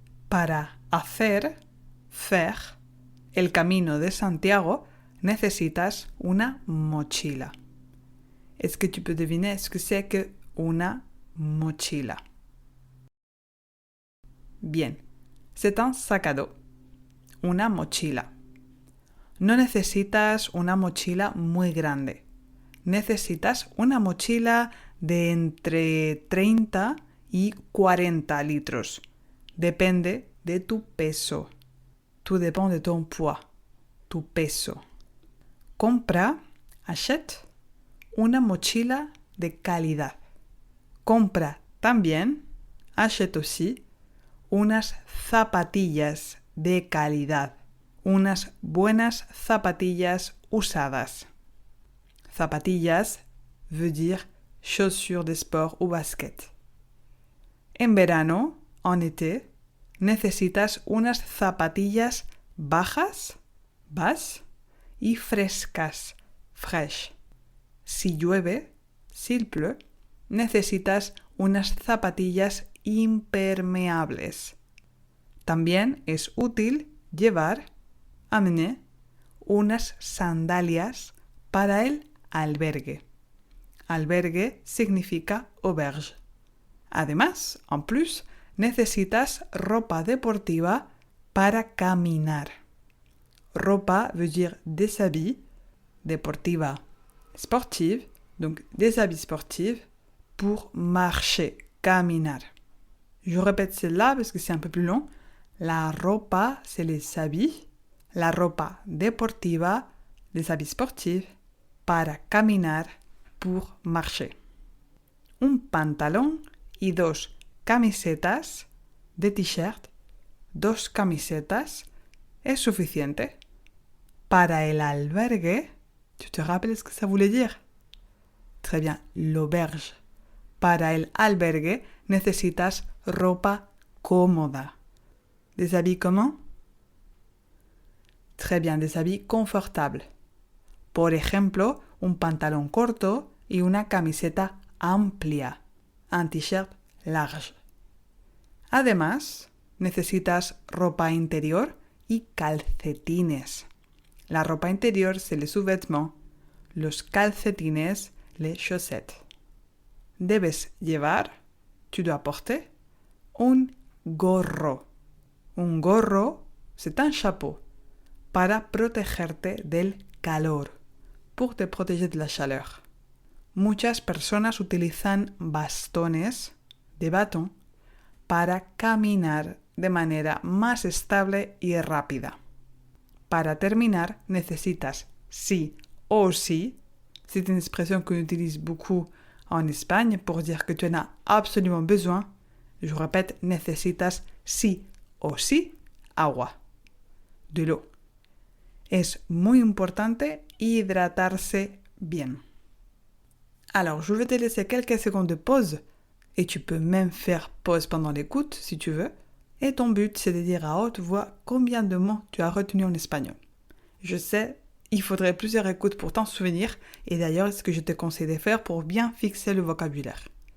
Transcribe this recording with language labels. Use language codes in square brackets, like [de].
[es] Para hacer, [fr] faire, [es] el camino de Santiago, necesitas una mochila. [fr] Est-ce que tu peux deviner ce que c'est que [es] una mochila? [fr] Bien, c'est un sac à dos. [es] Una mochila. No necesitas una mochila muy grande. Necesitas una mochila de entre 30 y 40 litros. Depende de tu peso. [fr] Tout dépend de ton poids, [es] tu peso. Compra, [fr] achète, [es] una mochila de calidad. Compra también, [fr] achète aussi, [es] unas zapatillas de calidad. Unas buenas zapatillas usadas. [fr] Zapatillas veut dire chaussures de sport ou basket. [es] En verano, [fr] en été, [es] necesitas unas zapatillas bajas, bas, y frescas, fresh. Si llueve, [fr] s'il pleut, [es] necesitas unas zapatillas impermeables. También es útil llevar, [fr] amener, [es] unas sandalias para el albergue. Albergue significa auberge. Además, [fr] en plus, [es] necesitas ropa deportiva para caminar. [fr] ropa veut dire des habits, deportiva, sportive, donc des habits sportifs pour marcher, caminar. Je répète celle-là parce que c'est un peu plus long. [es] La ropa, [fr] c'est les habits. [es] La ropa deportiva, [fr] les habits sportifs, [es] para caminar, [fr] pour marcher. [es] Un pantalón y dos camisetas de t-shirt, dos camisetas, es suficiente. Para el albergue, [fr] tu te rappelles ce que ça voulait dire? Très bien, l'auberge. [es] Para el albergue, necesitas ropa cómoda. [fr] Des habits comment? Très bien, des habits confortables. [es] Por ejemplo, un pantalón corto y una camiseta amplia, [fr] un t-shirt large. [es] Además, necesitas ropa interior y calcetines. La ropa interior, [fr] c'est les sous-vêtements. [es] Los calcetines, [fr] les chaussettes. [es] Debes llevar, tu dois porter, un gorro. Un gorro, [fr] c'est un chapeau [es] para protegerte del calor, [fr] pour te protéger de la chaleur. [es] Muchas personas utilizan bastones de bâton para caminar de manera más estable y rápida. Para terminar, necesitas sí o sí. [fr] C'est une expression qu'on utilise beaucoup en Espagne pour dire que tu en as absolument besoin. Je répète, [es] necesitas sí o sí agua, [fr] de l'eau. [es] Es muy importante hidratarse bien. [fr] Alors, je vais te laisser quelques secondes de pause et tu peux même faire pause pendant l'écoute si tu veux. Et ton but, c'est de dire à haute voix combien de mots tu as retenus en espagnol. Je sais, il faudrait plusieurs écoutes pour t'en souvenir et d'ailleurs, c'est ce que je te conseille de faire pour bien fixer le vocabulaire.